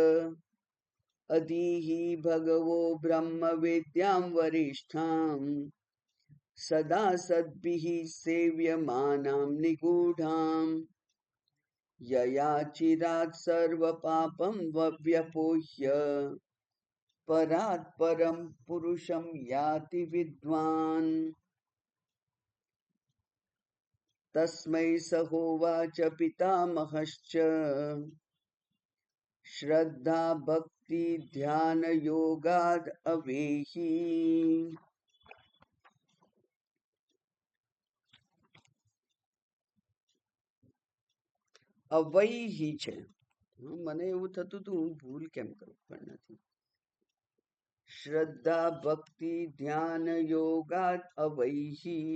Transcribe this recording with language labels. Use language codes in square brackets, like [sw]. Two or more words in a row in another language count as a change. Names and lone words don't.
[sa] अधीहि भगवो ब्रह्मविद्यां वरिष्ठां सदा सद्भिः सेव्यमानां निगूढां यया चिरात् सर्वपापं व्यपोह्य परात् परं पुरुषं याति विद्वान् तस्मै स होवाच पितामहश्च श्रद्धा भक्ति ध्यान योगाद् अवेहि અવૈહિ છે. [gu] મને એવું થતું હતું હું ભૂલ કેમ કરું પણ નથી. [sa] श्रद्धा भक्ति ध्यान योगाद अवैहि.